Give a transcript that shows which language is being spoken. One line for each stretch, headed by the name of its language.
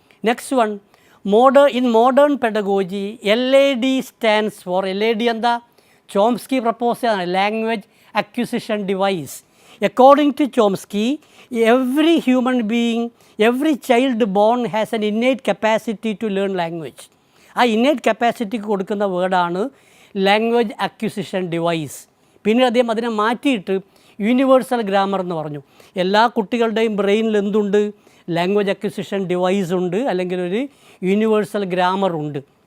English: next one, in modern pedagogy, LAD stands for, LAD
Malayalam: എന്താ? Chomsky propose ചെയ്തതാണ്, language acquisition device.
English: According to Chomsky, every human being, every child born has an innate capacity to learn language.
Malayalam: ആ innate capacity കൊടുക്കുന്ന വേർഡാണ് language acquisition device. പിന്നെ അദ്ദേഹം അതിനെ മാറ്റിയിട്ട് universal grammar എന്ന് പറഞ്ഞു. എല്ലാ കുട്ടികളുടെയും ബ്രെയിനിൽ എന്തുണ്ട്? ലാംഗ്വേജ് അക്വിസിഷൻ ഡിവൈസ് ഉണ്ട്, അല്ലെങ്കിൽ ഒരു യൂണിവേഴ്സൽ ഗ്രാമർ ഉണ്ട്.